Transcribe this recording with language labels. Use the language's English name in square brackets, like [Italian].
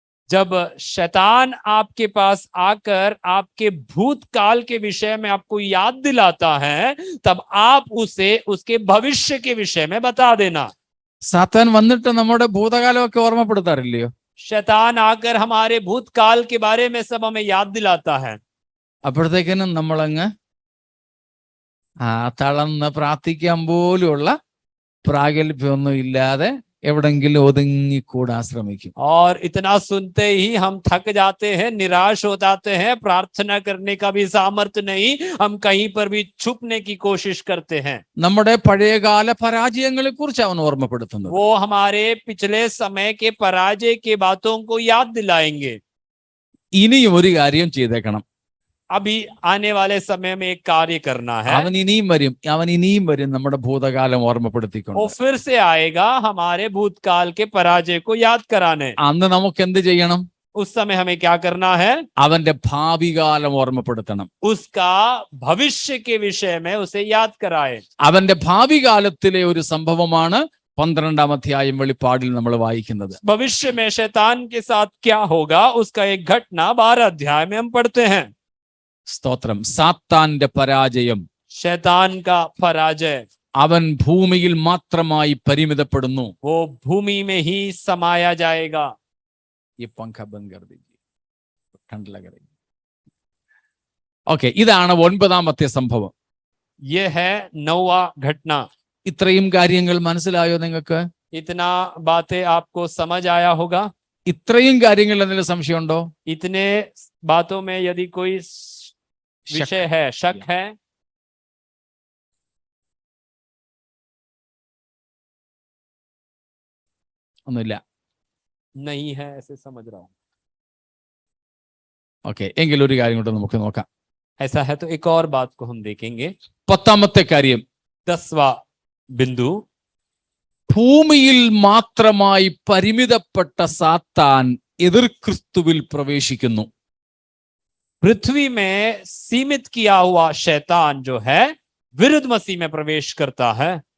[Hindi] जब शैतान आपके पास आकर आपके भूतकाल के विषय में आपको याद दिलाता है, तब आप उसे उसके भविष्य के विषय में बता देना. [Malayalam] സാത്താൻ വന്നിട്ട് നമ്മുടെ ഭൂതകാലമൊക്കെ ഓർമ്മപ്പെടുത്താറില്ലയോ? [Hindi] शैतान आकर हमारे भूतकाल के बारे में सब हमें याद दिलाता है. [Malayalam] അപ്പോഴത്തേക്കിനും നമ്മളങ്ങ് തളർന്ന് പ്രാർത്ഥിക്കാൻ പോലുള്ള പ്രാഗൽഭ്യമൊന്നും ഇല്ലാതെ എവിടെങ്കിലും ഒതുങ്ങിക്കൂടാൻ ശ്രമിക്കും. [Hindi] और इतना सुनते ही हम थक जाते हैं, निराश हो जाते हैं, प्रार्थना करने का भी सामर्थ्य नहीं, हम कहीं पर भी छुपने की कोशिश करते हैं. [Malayalam] നമ്മുടെ പഴയകാല പരാജയങ്ങളെ കുറിച്ച് അവൻ ഓർമ്മപ്പെടുത്തുന്നത്. [Hindi] वो हमारे पिछले समय के पराजय के बातों को याद दिलाएंगे. [Malayalam] ഇനിയും ഒരു കാര്യം ചെയ്തേക്കണം. [Hindi] अभी आने वाले समय में एक कार्य करना है. [Malayalam] അവൻ ഇനിയും വരും നമ്മുടെ ഭൂതകാലം ഓർമ്മപ്പെടുത്തിക്കൊണ്ട്. [Hindi] वो फिर से आएगा हमारे भूतकाल के पराजय को याद कराने. [Malayalam] അന്ന് നമുക്ക് എന്ത് ചെയ്യണം? [Hindi] उस समय हमें क्या करना है? [Malayalam] അവന്റെ ഭാവി കാലം ഓർമ്മപ്പെടുത്തണം. [Hindi] उसका भविष्य के विषय में उसे याद कराए. [Malayalam] അവന്റെ ഭാവി കാലത്തിലെ ഒരു സംഭവമാണ് 12-ാം അധ്യായം വെളിപ്പാടിൽ നമ്മൾ വായിക്കുന്നത്. [Hindi] भविष्य में शैतान के साथ क्या होगा उसका एक घटना 12 अध्याय में हम पढ़ते हैं. [Malayalam] സ്തോത്രം. സാത്താന്റെ പരാജയം, [Hindi] शैतान का पराजय. [Malayalam] അവൻ ഭൂമിയിൽ മാത്രമായി പരിമിതപ്പെടുന്നു. [Hindi] वो भूमि में ही समाया जाएगा. ഈ പങ്ക ബന്ദ് കർ ദീജിയേ, ठंड लग रही. [Malayalam] ഓക്കെ, ഇതാണ് 9-ാമത്തെ സംഭവം. [Hindi] ये है 9वां घटना. [Malayalam] ഇത്രയും കാര്യങ്ങൾ മനസ്സിലായോ നിങ്ങൾക്ക്? [Hindi] इतना बातें आपको समझ आया होगा. [Malayalam] ഇത്രയും കാര്യങ്ങളിൽ എന്തെങ്കിലും സംശയമുണ്ടോ? [Hindi] इतने बातों में यदि कोई विषय है, शक है, [Malayalam] ഒന്നുമില്ല. [Hindi] नहीं है, ऐसे समझ रहा हूं. [Malayalam] ഓക്കെ, എങ്കിൽ ഒരു കാര്യം കൂടെ നമുക്ക് നോക്കാം. [Hindi] ऐसा है तो एक और बात को हम देखेंगे. [Malayalam] 10ാമത്തെ കാര്യം, [Hindi] 10वां बिंदु, [Malayalam] ഭൂമിയിൽ മാത്രമായി പരിമിതപ്പെട്ട സാത്താൻ എതിർ ക്രിസ്തുവിൽ പ്രവേശിക്കുന്നു. [Hindi] पृथ्वी में सीमित किया हुआ शैतान जो है विरुद्ध मसीह में प्रवेश करता है.